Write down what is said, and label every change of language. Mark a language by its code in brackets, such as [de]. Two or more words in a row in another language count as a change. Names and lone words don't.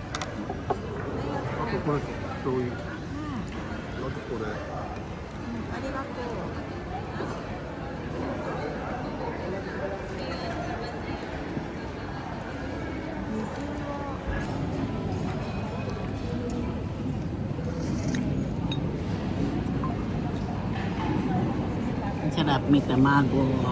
[ja] これどういう？なんかこれ。ありがとう。 [tl] Ang sarap, may tamago.